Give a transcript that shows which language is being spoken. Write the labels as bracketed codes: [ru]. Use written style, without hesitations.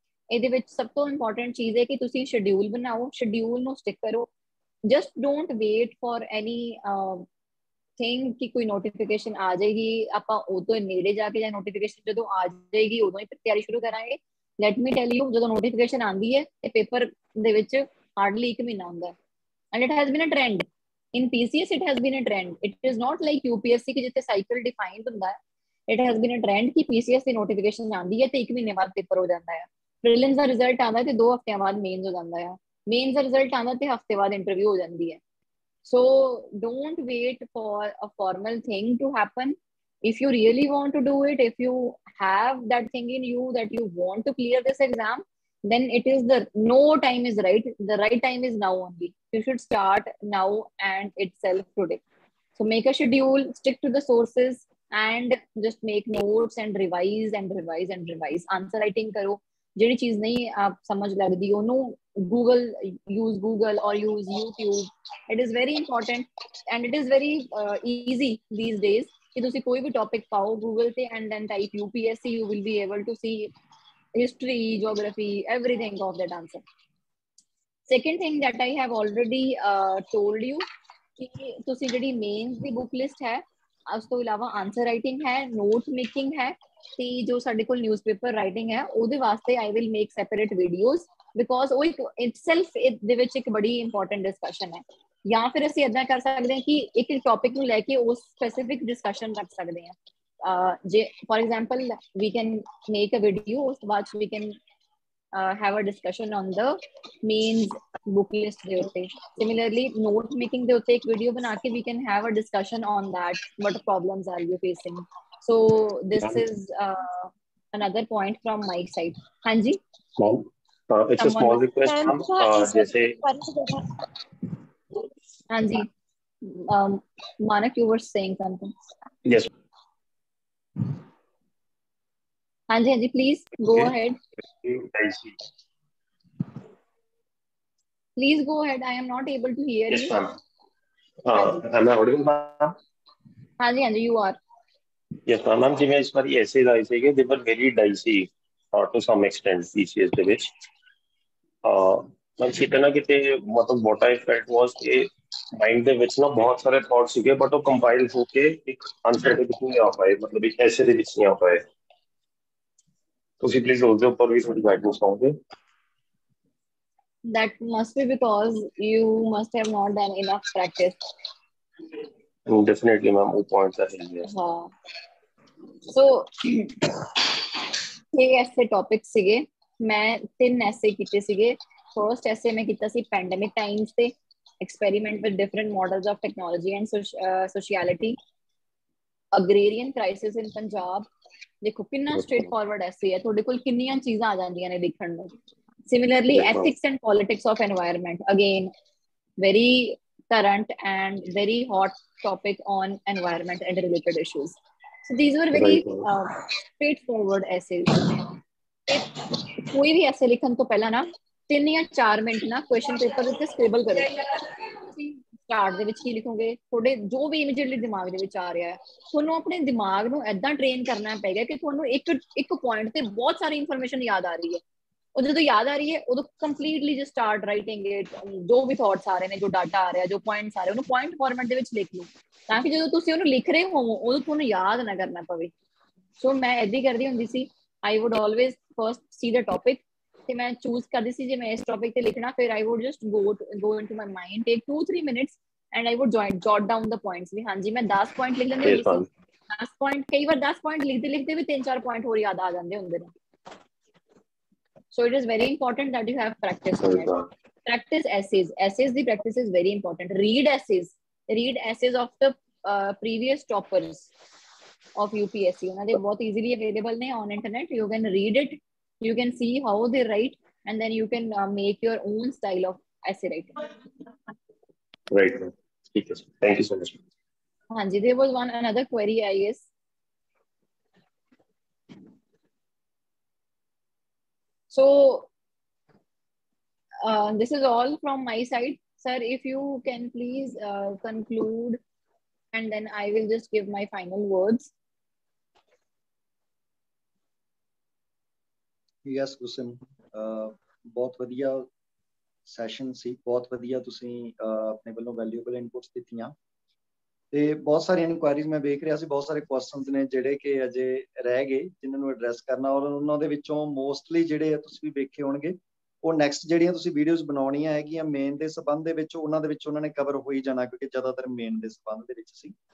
[pa] ਇਹਦੇ ਵਿੱਚ ਸਭ ਤੋਂ ਇੰਪੋਰਟੈਂਟ ਚੀਜ਼ ਹੈ ਕਿ ਤੁਸੀਂ ਸ਼ਡਿਊਲ ਬਣਾਓ, ਸ਼ਡਿਊਲ ਨੂੰ ਸਟਿਕ ਕਰੋ। [en] just don't wait for anything [pa] ਕਿ ਕੋਈ ਨੋਟੀਫਿਕੇਸ਼ਨ ਆ ਜਾਏਗੀ, ਆਪਾਂ ਉਦੋਂ ਨੇੜੇ ਜਾ ਕੇ ਜਾਂ ਨੋਟੀਫਿਕੇਸ਼ਨ ਜਦੋਂ ਆ ਜਾਏਗੀ ਉਦੋਂ ਹੀ ਤਿਆਰੀ ਸ਼ੁਰੂ ਕਰਾਂਗੇ। [en] let me tell you, [pa] ਜਦੋਂ ਨੋਟੀਫਿਕੇਸ਼ਨ ਆਉਂਦੀ ਹੈ ਤੇ ਪੇਪਰ ਦੇ ਵਿੱਚ ਹਾਰਡਲੀ 1 ਮਹੀਨਾ ਹੁੰਦਾ ਹੈ। [en] And it has been a trend in PCS, it has been a trend. It is not like UPSC [pa] ਕਿ ਜਿੱਥੇ ਸਾਈਕਲ ਡਿਫਾਈਨਡ ਹੁੰਦਾ ਹੈ। [en] It has been a trend [pa] ਕਿ PCS ਦੀ ਨੋਟੀਫਿਕੇਸ਼ਨ ਆਉਂਦੀ ਹੈ ਤੇ 1 ਮਹੀਨੇ ਬਾਅਦ ਪੇਪਰ ਹੋ ਜਾਂਦਾ ਹੈ। ਪ੍ਰੀਲਿਮਸ ਦਾ ਰਿਜ਼ਲਟ ਆਉਂਦਾ ਤੇ 2 ਹਫ਼ਤਿਆਂ ਬਾਅਦ ਮੇਨਸ ਹੋ ਜਾਂਦਾ ਹੈ। ਮੇਨਸ ਦਾ ਰਿਜ਼ਲਟ ਆਉਂਦਾ ਤੇ ਹਫ਼ਤੇ ਬਾਅਦ ਇੰਟਰਵਿਊ ਹੋ ਜਾਂਦੀ ਹੈ। [en] So don't wait for a formal thing to happen. If you really want to do it, if you have that thing in you that you want to clear this exam, then it is no time is right. The right time is now only. You should start now and itself today. So make a schedule, stick to the sources, and just make notes and revise and revise and revise. Answer writing karo. [pa] ਜਿਹੜੀ ਚੀਜ਼ ਨਹੀਂ ਆਪ ਸਮਝ ਲੱਗਦੀ ਉਹਨੂੰ Google, [en] use Google or use YouTube. It is very important and it is very easy these days [pa] ਕਿ ਤੁਸੀਂ ਕੋਈ ਵੀ topic ਪਾਓ Google ਤੇ [en] and then type UPSC, you will be able to see history, geography, everything of that answer. Second thing that I have already told you [pa] ਕਿ ਤੁਸੀਂ ਜਿਹੜੀ mains ਦੀ book list ਹੈ, ਉਸ ਤੋਂ ਇਲਾਵਾ ਆਨਸਰ ਰਾਈਟਿੰਗ ਹੈ, ਨੋਟ ਮੇਕਿੰਗ ਹੈ, ਤੇ ਜੋ ਸਾਡੇ ਕੋਲ ਨਿਊਜ਼ਪੇਪਰ ਰਾਈਟਿੰਗ ਹੈ ਉਹਦੇ ਵਾਸਤੇ [en] I will make separate videos because [pa] ਉਹ ਇੱਕ ਇਟਸੈਲਫ ਦੇ ਵਿੱਚ ਇੱਕ ਬੜੀ ਇੰਪੋਰਟੈਂਟ ਡਿਸਕਸ਼ਨ ਹੈ। ਜਾਂ ਫਿਰ ਅਸੀਂ ਏਦਾਂ ਕਰ ਸਕਦੇ ਹਾਂ ਕਿ ਇੱਕ ਟੌਪਿਕ ਨੂੰ ਲੈ ਕੇ ਉਸ ਸਪੈਸੀਫਿਕ ਡਿਸਕਸ਼ਨ ਰੱਖ ਸਕਦੇ ਹਾਂ। [en] ਜੇ for example we can make a video, [pa] ਉਸ ਤੋਂ ਬਾਅਦ [en] we can have a discussion on the means book list [pa] ਦੇ ਉੱਤੇ। [en] Similarly, note making [pa] ਦੇ ਉੱਤੇ ਇੱਕ ਵੀਡੀਓ ਬਣਾ ਕੇ [en] we can have a discussion on that, what problems are you facing. So this is another point from my side. [pa] ਹਾਂਜੀ [en] it's a small request ma'am, जैसे ਹਾਂਜੀ Manak, you were saying something. yes ਹਾਂਜੀ ਹਾਂਜੀ please go ahead. Please go ahead. I am not able to hear yes you. ma'am am I audible ma'am? ਹਾਂਜੀ ਹਾਂਜੀ you are. [pa] yes ma'am ਜਿਵੇਂ ਇਸ ਵਾਰੀ ਐਸੇ ਆਏ ਸੀਗੇ [en] they were very dicey to some extent [pa] PCS ਦੇ ਵਿੱਚ ਮੈਂ ਕਿਤੇ ਨਾ ਕਿਤੇ ਮਤਲਬ [en] what I felt was [pa] ਕਿ ਮਾਈਂਡ ਦੇ ਵਿੱਚ ਨਾ ਬਹੁਤ ਸਾਰੇ ਥਾਟ ਸੀਗੇ ਬਟ ਉਹ ਕੰਪਾਈਲ ਹੋ ਕੇ ਇੱਕ ਆਨਸਰ ਦੇ ਵਿੱਚ ਨਹੀਂ ਆ ਪਾਏ, ਮਤਲਬ ਇੱਕ ਐਸੇ ਦੇ ਵਿੱਚ ਨਹੀਂ ਆ ਪਾਏ। ਤੁਸੀਂ ਪਲੀਜ਼ ਉਸ ਦੇ ਉੱਪਰ ਵੀ ਥੋੜੀ ਗਾਈਡੈਂਸ ਪਾਓਗੇ? [en] That must be because you must have not done enough practice. Definitely ma'am, वो points are here. [pa] हाँ so ਇਹ ਐਸੇ ਟੌਪਿਕ ਸੀਗੇ, ਮੈਂ 3 ਐਸੇ ਕੀਤੇ ਸੀਗੇ। ਫਰਸਟ ਐਸੇ ਮੈਂ ਕੀਤਾ ਸੀ ਪੈਂਡੇਮਿਕ ਟਾਈਮਸ ਤੇ [en] experiment with different models of technology and sociality. Agrarian crisis in Punjab, [pa] ਦੇਖੋ ਕਿੰਨਾ ਸਟ੍ਰੇਟ ਫਾਰਵਰਡ ਐਸੇ ਹੈ, ਤੁਹਾਡੇ ਕੋਲ ਕਿੰਨੀਆਂ ਚੀਜ਼ਾਂ ਆ ਜਾਂਦੀਆਂ ਨੇ ਦੇਖਣ ਨੂੰ। [en] Similarly, ethics and politics of environment, again very current and very hot topic on environment and related issues. So these were very straightforward essays. [pa] ਕੋਈ ਵੀ ਐਸੇ ਲਿਖਣ ਤੋਂ ਪਹਿਲਾਂ ਨਾ 3 ਜਾਂ 4 ਮਿੰਟ ਨਾ ਕੁਐਸਚਨ ਪੇਪਰ ਉੱਤੇ ਸਟੇਬਲ ਕਰੋ। ਸਟਾਰਟ ਦੇ ਵਿੱਚ ਕੀ ਲਿਖੋਗੇ, ਤੁਹਾਡੇ ਜੋ ਵੀ ਇਮੀਡੀਏਟਲੀ ਦਿਮਾਗ ਦੇ ਵਿੱਚ ਆ ਰਿਹਾ ਹੈ, ਤੁਹਾਨੂੰ ਆਪਣੇ ਦਿਮਾਗ ਨੂੰ ਏਦਾਂ ਟ੍ਰੇਨ ਕਰਨਾ ਪਏਗਾ ਕਿ ਤੁਹਾਨੂੰ ਇੱਕ ਪੁਆਇੰਟ ਤੇ ਬਹੁਤ ਸਾਰੀ ਇਨਫੋਰਮੇਸ਼ਨ ਯਾਦ ਆ ਰਹੀ ਹੈ। ਉਹ ਜਦੋਂ ਯਾਦ ਆ ਰਹੀ ਹੈ ਉਦੋਂ completely [en] just start writing it, [pa] ਜੋ ਵੀ ਥਾਟਸ ਆ ਰਹੇ ਨੇ, ਜੋ ਡਾਟਾ ਆ ਰਿਹਾ, ਜੋ ਪੁਆਇੰਟਸ ਆ ਰਹੇ, ਉਹਨੂੰ ਪੁਆਇੰਟ ਫਾਰਮੈਟ ਦੇ ਵਿੱਚ ਲਿਖ ਲਓ ਤਾਂ ਕਿ ਜਦੋਂ ਤੁਸੀਂ ਉਹਨੂੰ ਲਿਖ ਰਹੇ ਹੋਵੋ ਉਦੋਂ ਤੁਹਾਨੂੰ ਯਾਦ ਨਾ ਕਰਨਾ ਪਵੇ। ਸੋ ਮੈਂ ਏਦਾਂ ਹੀ ਕਰਦੀ ਹੁੰਦੀ ਸੀ। [en] I would always first see the topic [pa] ਤੇ ਮੈਂ ਚੂਜ਼ ਕਰਦੀ ਸੀ ਜੇ ਮੈਂ ਇਸ ਟੌਪਿਕ ਤੇ ਲਿਖਣਾ, ਫਿਰ [en] I would just go into my mind, take 2-3 minutes and I would jot down the points [pa] ਵੀ ਹਾਂਜੀ ਮੈਂ 10 ਪੁਆਇੰਟ ਲਿਖ ਲੈਂਦੀ ਹੁੰਦੀ ਸੀ। 10 ਪੁਆਇੰਟ, ਕਈ ਵਾਰ 10 ਪੁਆਇੰਟ ਲਿਖਦੇ ਲਿਖਦੇ ਵੀ 3-4 ਪੁਆਇੰਟ ਹੋਰ ਯਾਦ ਆ ਜਾਂਦੇ ਹੁੰਦੇ ਨੇ। [en] So it is very important that you have practice on it. Practice essays. Essays the practice is very important. Read essays. Read essays of the previous toppers of UPSC. [pa] ਉਹਨਾਂ ਦੇ ਬਹੁਤ easily available ਨੇ [en] on internet. You can read it. You can see how they write, and then you can make your own style of essay writing. Right. Thank you so much. Hanji, there was another query, I guess. So this is all from my side. Sir, if you can please conclude, and then I will just give my final words. [pa] Yes, Gursim, बहुत ਵਧੀਆ session ਸੀ, ਬਹੁਤ ਵਧੀਆ ਤੁਸੀਂ ਆਪਣੇ ਵੱਲੋਂ valuable inputs ਦਿੱਤੀਆਂ ਤੇ ਬਹੁਤ ਸਾਰੀਆਂ ਇਨਕੁਆਇਰੀਜ਼ ਮੈਂ ਵੇਖ ਰਿਹਾ ਸੀ, ਬਹੁਤ ਸਾਰੇ ਕੁਐਸਚਨਸ ਨੇ ਜਿਹੜੇ ਕਿ ਅਜੇ ਰਹਿ ਗਏ ਜਿਨ੍ਹਾਂ ਨੂੰ ਐਡਰੈਸ ਕਰਨਾ, ਔਰ ਉਹਨਾਂ ਦੇ ਵਿੱਚੋਂ ਮੋਸਟਲੀ ਜਿਹੜੇ ਆ ਤੁਸੀਂ ਵੀ ਵੇਖੇ ਹੋਣਗੇ, ਉਹ ਨੈਕਸਟ ਜਿਹੜੀਆਂ ਤੁਸੀਂ ਵੀਡੀਓਜ਼ ਬਣਾਉਣੀਆਂ ਹੈਗੀਆਂ ਮੇਨ ਦੇ ਸੰਬੰਧ ਦੇ ਵਿੱਚ ਉਹਨਾਂ ਨੇ ਕਵਰ ਹੋਈ ਜਾਣਾ, ਕਿਉਂਕਿ ਜ਼ਿਆਦਾਤਰ ਮੇਨ ਦੇ ਸੰਬੰਧ ਦੇ ਵਿੱਚ ਸੀ।